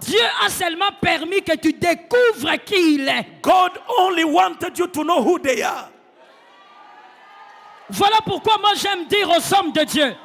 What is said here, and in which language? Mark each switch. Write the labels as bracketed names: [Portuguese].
[French] Dieu a seulement permis que tu découvres qui il est. [English] God only wanted you to know who they are. [French] Voilà pourquoi moi j'aime dire aux hommes de Dieu.